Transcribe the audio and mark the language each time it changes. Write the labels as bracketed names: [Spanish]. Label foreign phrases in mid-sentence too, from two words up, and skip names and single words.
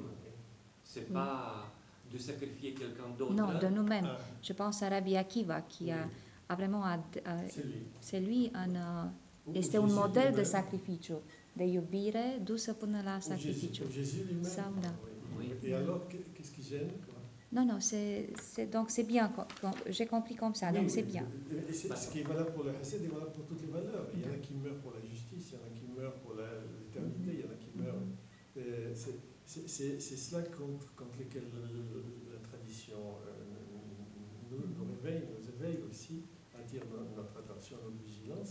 [French] C'est Oui. pas de sacrifier quelqu'un d'autre. Non, de nous-mêmes. Ah, Je pense à Rabbi Akiva, qui a vraiment... c'est lui. c'est lui [Romanian] este un model de sacrificiu, de iubire dusă până la sacrificiu. [French] Jésus lui-même. Ça, là. Oui. Oui. Et alors, qu'est-ce qui gêne quoi? Non, non, donc c'est bien, j'ai compris comme ça, donc Oui, c'est oui. bien. Et ce qui est valable pour le Hesed est valable pour toutes les valeurs. Il y en a qui meurent pour la justice, il y en a qui meurent pour l'éternité, il y en a qui meurent. C'est cela contre lequel la tradition nous réveille, nous éveille aussi, attire notre attention, notre vigilance.